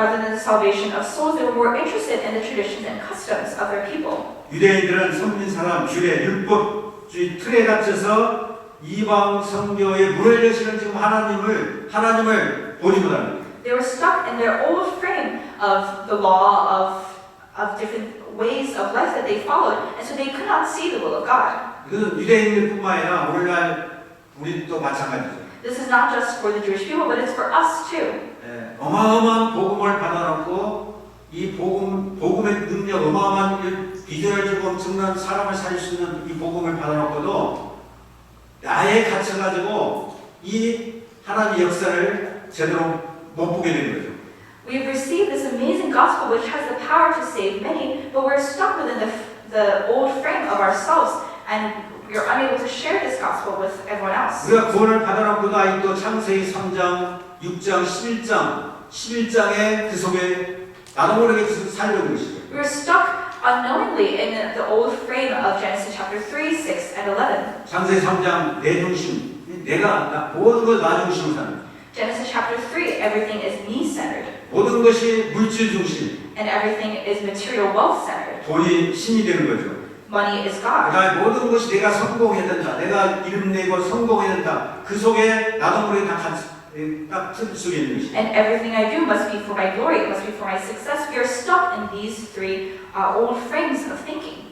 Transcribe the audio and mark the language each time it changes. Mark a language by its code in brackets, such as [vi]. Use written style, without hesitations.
[en] Rather than the salvation of souls, they were more interested in the traditions and customs of their people. [ko] 유대인들은 선민 사람, 규례, 율법주의 틀에 갇혀서 이방 성교에 물을 여시는 지금 하나님을 보지 못합니다. [en] They were stuck in their old frame of the law of different ways of life that they followed, and so they could not see the will of God. [ko] 그것은 유대인들뿐만 아니라 오늘날 우리도 마찬가지죠. [en] This is not just for the Jewish people, but it's for us too. [ko] 어마어마한 복음을 받아놓고 이 복음의 능력, 어마어마한 비전을 주고 엄청난 사람을 살릴 수 있는 이 복음을 받아놓고도 나에 갇혀가지고 이 하나님의 역사를 제대로 못 보게 되는 거죠. [en] We've received this amazing gospel which has the power to save many, but we're stuck within the old frame of ourselves, and we're unable to share this gospel with everyone else. [ko] 우리가 구원을 받아놓고도 아직도 창세기 3장, 6장, 11장의 그 속에 나도 모르게 살려는 것이죠. [en] We're stuck unknowingly in the old frame of Genesis chapter 3, 6, and 11. [ko] 창세기 3장 내 중심, 모든 걸 나 중심으로 사는. [en] Genesis chapter 3, everything is me-centered, [ko] 모든 것이 물질 중심, [en] and everything is material wealth-centered. [ko] 돈이 신이 되는 거죠. [en] Money is God. [ko] 그다음에 모든 것이 내가 성공해야 된다, 내가 이름 내고 성공해야 된다. 그 속에 나도 모르게 딱 틀 속에 있는 것이. [en] And everything I do must be for my glory, it must be for my success. We are stuck in these three old frames of thinking.